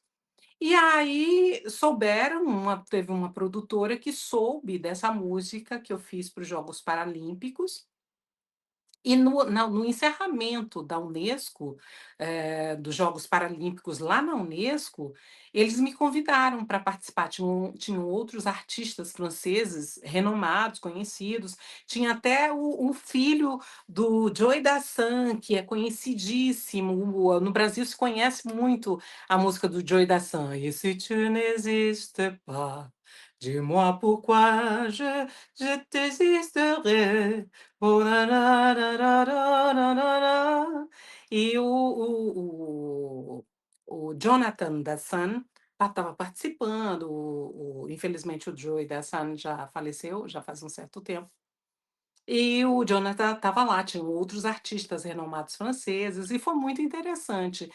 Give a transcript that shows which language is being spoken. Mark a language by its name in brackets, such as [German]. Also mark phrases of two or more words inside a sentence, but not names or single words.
[Portuguese] E aí teve uma produtora que soube dessa música que eu fiz para os Jogos Paralímpicos, e no encerramento da Unesco, dos Jogos Paralímpicos lá na Unesco, eles me convidaram para participar. Tinham outros artistas franceses renomados, conhecidos, tinha até o filho do Joey Dassin, que é conhecidíssimo. No Brasil se conhece muito a música do Joey Dassin. [French] "Et si tu n'existes pas, dis-moi pourquoi je t'existerai". Oh, na, na, na, na, na, na, na, na. [Portuguese] E o Jonathan da Sun estava participando, infelizmente o Joey da Sun já faleceu, já faz um certo tempo. E o Jonathan estava lá, tinham outros artistas renomados franceses, e foi muito interessante.